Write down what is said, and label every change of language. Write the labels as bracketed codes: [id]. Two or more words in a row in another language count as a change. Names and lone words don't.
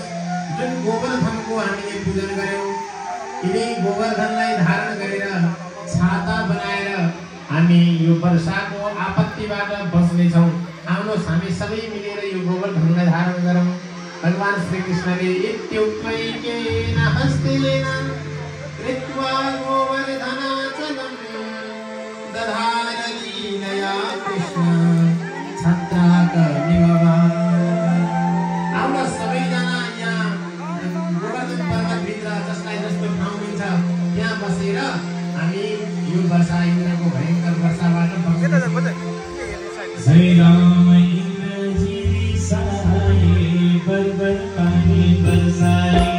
[ne] जुन गोवर्धनको हामीले पूजन गर्यौँ, यिनै गोवर्धनलाई धारण गरेर छाता बनाएर हामी यो वर्षाको आपत्तिबाट बच्नेछौँ। आउनुहोस् हामी सबै मिलेर यो गोवर्धनलाई धारण गरौँ। [sa] भगवान श्रीकृष्णले इत्युक्तैकेन हस्तेन कृत्वा गोवर्धनाचलं दधार लीलया कृष्ण छत्राकमिव वा। [ne] आउनुहोस् सबैजना यहाँ गोवर्धन पर्वतभित्र जसलाई जस्तो ठाउँ मिल्छ त्यहाँ बसेर हामी यो वर्षा इन्द्रको भयंकर वर्षाबाट बच्छौँ। [hi] जय राम इन्द्रजी रिसाए, बरबर पानी बरसाए।